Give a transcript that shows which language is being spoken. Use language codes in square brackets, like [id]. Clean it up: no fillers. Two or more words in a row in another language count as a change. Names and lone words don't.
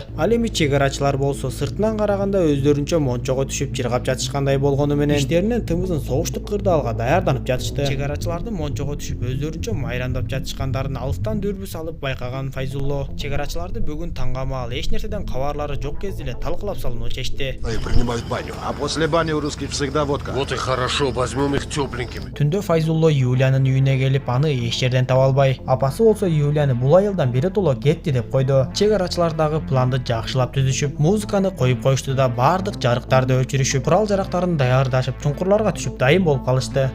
[ky] Ал эми чек арачылар болсо сыртынан караганда өздөрүнчө мончого түшүп жыргап жатышкандай болгону менен иштеринен тымызын согуштук кырдаалга даярданып жатышты. Чек арачылардын мончого түшүп өздөрүнчө майрандап жатышкандарын алыстан дүрбү салып байкаган Файзулло чек арачыларды бүгүн таңга маал эч нерседен кабарлары жок кезде эле талкылап салууну чечти. [ru] И принимают баню. А после бани у русских всегда водка. Вот и хорошо, возьмем их тепленькими. [ky] Түндө Файзулло Юлиянын үйүнө келип, аны эч жерден таба албай, апасы болсо Юлияны бул айылдан биротоло кетти деп койду. Чек арачылар дагы планды жакшылап түзүшүп, музыканы коюп коюшту да баардык жарыктарды өчүрүшүп, курал жарактарын даярдашып, чуңкурларга түшүп дайым болуп калышты.